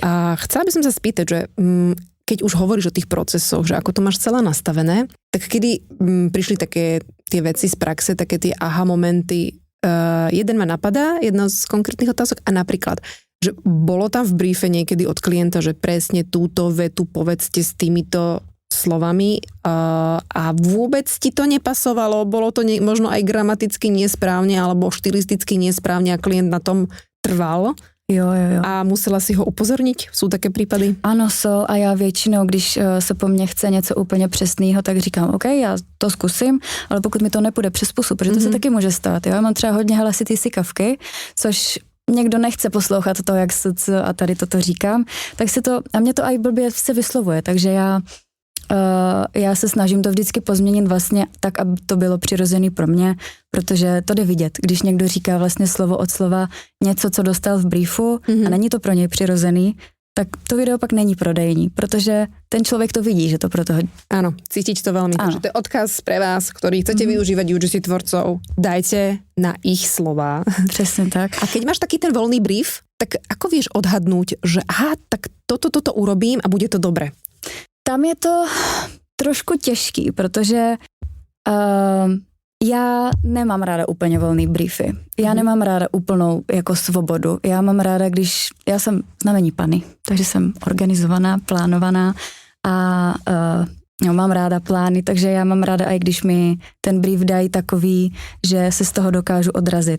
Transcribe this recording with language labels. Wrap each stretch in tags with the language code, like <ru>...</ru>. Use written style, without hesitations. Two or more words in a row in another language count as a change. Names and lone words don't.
<sk>A chcela by som sa spýtať, že keď už hovoríš o tých procesoch, že ako to máš celé nastavené, tak kedy prišli také tie veci z praxe, také tie aha momenty, jeden ma napadá, jedna z konkrétnych otázok a napríklad, že bolo tam v briefe niekedy od klienta, že presne túto vetu povedzte s týmito slovami a vôbec ti to nepasovalo, bolo to možno aj gramaticky nesprávne alebo štilisticky nesprávne a klient na tom trval.</sk> <cs>Jo.</cs> <sk>A musela si ho upozorniť? Sú také prípady?</sk> <cs>Ano, jsou a já většinou, když se po mně chce něco úplně přesného, tak říkám, OK, já to zkusím, ale pokud mi to nepůjde přes pusu, protože to se taky může stát. Jo? Já mám třeba hodně hlasitý sykavky, což někdo nechce poslouchat to, jak a tady toto říkám, tak si to, a mě to aj blbě se vyslovuje, takže já se snažím to vždycky pozměnit vlastně tak, aby to bylo přirozený pro mě, protože to jde vidět, když někdo říká vlastně slovo od slova něco, co dostal v briefu a není to pro něj přirozený, tak to video pak není prodejní, protože ten člověk to vidí, že to pro toho...</cs> <sk>Áno, cítiť to veľmi. Takže to je odkaz pre vás, ktorý chcete využívať UGC tvorcov, dajte na ich slová.</sk> <cs>Přesně tak.</cs> <sk>A keď máš taký ten voľný brief, tak ako vieš odhadnúť, že aha, tak toto urobím a bude to dobre?</sk> <cs>Tam je to trošku těžký, protože já nemám ráda úplně volný briefy. Já nemám ráda úplnou jako svobodu. Já mám ráda, když... Já jsem znamení Panny, takže jsem organizovaná, plánovaná a mám ráda plány, takže já mám ráda, i když mi ten brief dají takový, že se z toho dokážu odrazit.</cs>